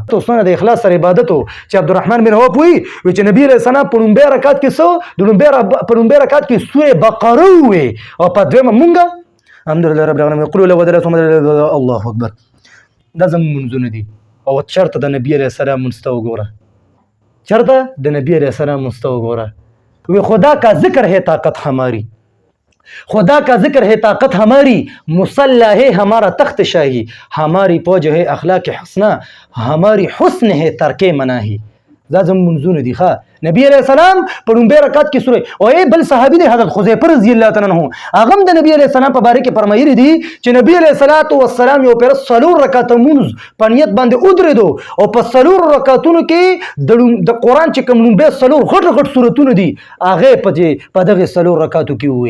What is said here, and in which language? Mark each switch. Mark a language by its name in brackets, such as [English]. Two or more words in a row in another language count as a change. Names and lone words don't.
[Pashto] اوسونه د اخلاص سره عبادت و چې عبدالرحمن بن عوف وایي چې نبی [Arabic] علیه السلام [Pashto] په لومبی رکعت کې په لومبی رکعت کې سوره بقره ووایي او په دویمه مونږ [Arabic] الحمدلله رب العالمین قل هو الله اکبر. [Pashto] دا زموږ منځونه دي. او چرته د نبی [Arabic] علیه السلام [Pashto] مونځ ته وګوره، چرته د نبی [Arabic] علیه السلام [Pashto] مونځ ته وګوره. [Urdu] وی خدا کا ذکر ہے طاقت ہماری، خدا کا ذکر ہے طاقت ہماری، مسلح ہے ہمارا تخت شاہی، ہماری فوج ہے اخلاق حسنہ، ہماری حسن ہے ترک مناہی. [Pashto] دا زموږ منځونه دي. ښه نبی [Arabic] علیه السلام [Pashto] په لومبی رکعت کې سوره او بل صحابي دی حضرت حذیفه [Arabic] رضی الله تعالی عنه، [Pashto] هغه هم د نبی [Arabic] علیه السلام [Pashto] په باره کې فرمایلي دي چې نبی [Arabic] علیه السلام [Pashto] یو پیر څلور رکعته مونځ په نیت باندې ودرېدو او په څلورو رکعتونو کې د قرآن چې کوم لومبی څلور غټ سورتونه دي هغې په دغې څلور رکعتو کې ووایي.